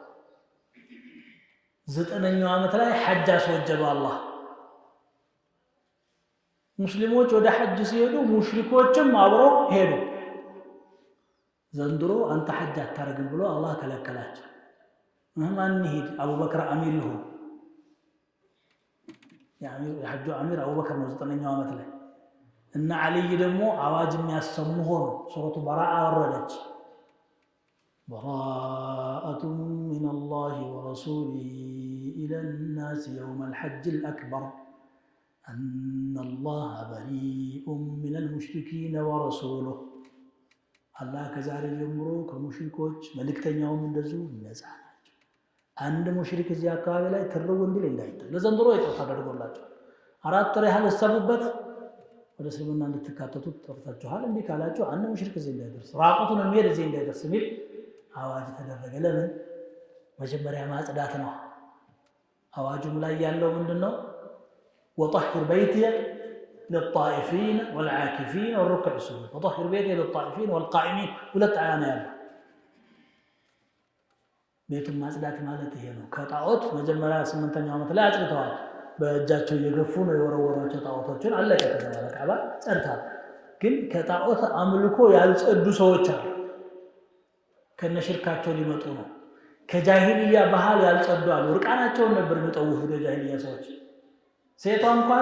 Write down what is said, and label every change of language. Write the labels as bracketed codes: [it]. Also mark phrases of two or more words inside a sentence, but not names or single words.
[am] 9ኛው ዓመት ላይ ሐጅ አስወጀበ አላህ ሙስሊሞች ወደ ሐጅ ሲሄዱ ሙሽሪኮችም አብረው ሄዱ ዘንድሮ አንተ ሐጅ አታረግም ብሎ አላህ ከለከላቸው ማን ይሄድ አቡበክር አሚር ይሁን የሐጁ አሚር አቡበክር ነው 9ኛው ዓመት ላይ እና አልይ ደግሞ አዋጅ የሚያሰሙ ሆኖ ሱረቱ በራአ ወረደች [ar] براءة من الله ورسوله إلى الناس يوم الحج الأكبر أن الله بريء من المشركين ورسوله الله كزار يمرو [am] كمشركوች መልእክተኛው እንደዙ ነፃናቸው አንድ ሙሽሪክ እዚያ አካባቢ ላይ ተረው እንዲል እንዳይተው ለዘንድሮ ይጣ ተደርጎላቸው አራት ረሃብ ሰበበት ወደ እስልምና እንድትካተቱ ተርታችኋል እንዴ ካላችሁ አንድ ሙሽሪክ እዚህ እንዳይደርስ ራቁቱን የሚሄድ እዚህ እንዳይደርስ ሚል አዋጅ ተደረገ ለምን መጀመሪያ ማጽዳት ነው አዋጁም ላይ ያለው ምንድነው [ar] وطهر بيتي للطائفين والعاكفين والركع السجود وطهر بيتي للطائفين والقائمين [am] ሁለት አያ ነው ያለው ቤቱን ማጽዳት ማለት ይሄ ነው ከጣዖት መጀመሪያ 8ኛው ዓመት ላይ አጽድተዋል በእጃቸው እየገፉ ነው የወረወራቸው ጣዖቶችን አለቀ ከተባለ ካባ ጸድቷል ግን ከጣዖት አምልኮ ያልጸዱ ሰዎች አሉ ከነሽርካቸው ሊመጡ ነው ከጃሂልያ ባህል ያልጸዱ አሉ ርቃናቸውን ነበር የሚጠውፉት የጃሂልያ ሰዎች ሴቷ እንኳን